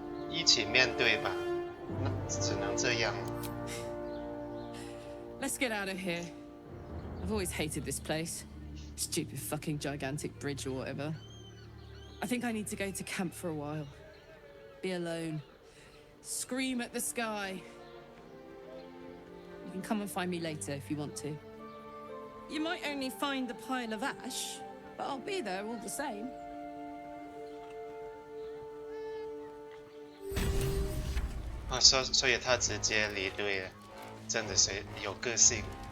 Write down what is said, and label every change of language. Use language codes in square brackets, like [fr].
[zh] 一起面对吧，那只能这样。 [en] Let's get out of here. I've always hated this place. Stupid fucking gigantic bridge or whatever. I think I need to go to camp for a while. Be alone. Scream at the sky. You can come and find me later if you want to. You might only find the pile of ash, but I'll be there all the same. [zh] 啊，所以他直接离队了，真的是有个性。